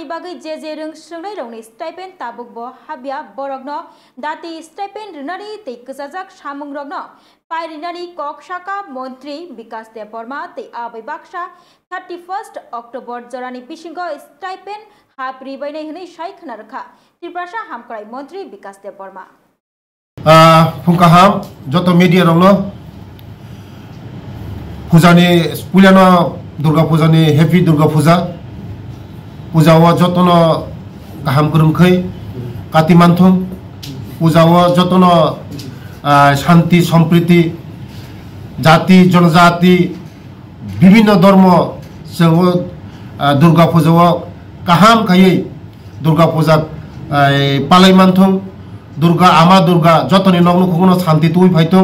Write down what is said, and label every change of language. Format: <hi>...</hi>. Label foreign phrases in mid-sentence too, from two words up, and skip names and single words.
<trp>बागै जे रों सोंनाय रगनि स्टाइपेन्ड ताबुकबो हाबिया बरगनो दाति स्टाइपेन्ड रिनानि तै गजाजाक सामुं रगनो पाइरिनानि ककसाका मन्त्री विकास देबबर्मा तै आबै बाक्सा 31 अक्टोबर जरानि बिसिंगो स्टाइपेन्ड हाब्रि बायनाय हनै साइ खोनारखा त्रिपुरा हामखराय मन्त्री विकास देबबर्मा फुंकाहाम जतो मीडिया रंगनो पूजानि पुलियानो दुर्गा पूजानि हैप्पी दुर्गा पूजा पूजावा जतनो गाहाम करमखै काति मानथुम पूजावा जतनो शांति सम्प्रीति जाति जनजाति विभिन्न धर्म जों दुर्गा पूजावा गाहाम खायै दुर्गा पूजा पालाय मानथुम दुर्गा आमा दुर्गा जतनि नगनो खुगनो शांति तुइ फायथुम</trp>